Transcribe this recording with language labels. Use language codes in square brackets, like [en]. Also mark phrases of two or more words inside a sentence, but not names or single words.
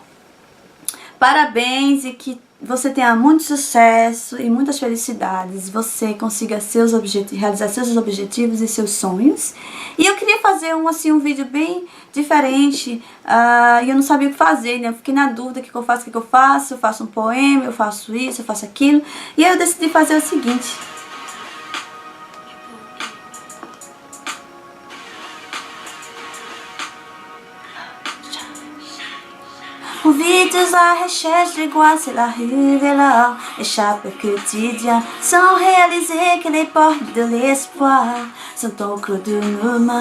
[pt] Parabéns e que você tenha muito sucesso e muitas felicidades, você consiga realizar seus objetivos e seus sonhos. E eu queria fazer um vídeo bem diferente, e eu não sabia o que fazer, né? Eu fiquei na dúvida, o que eu faço, eu faço um poema, eu faço isso, eu faço aquilo. E aí eu decidi fazer o seguinte. [fr] On vit tous à recherche de quoi, c'est la rue de l'or, échappe au quotidien, sans réaliser que les portes de l'espoir sont au creux de nos mains.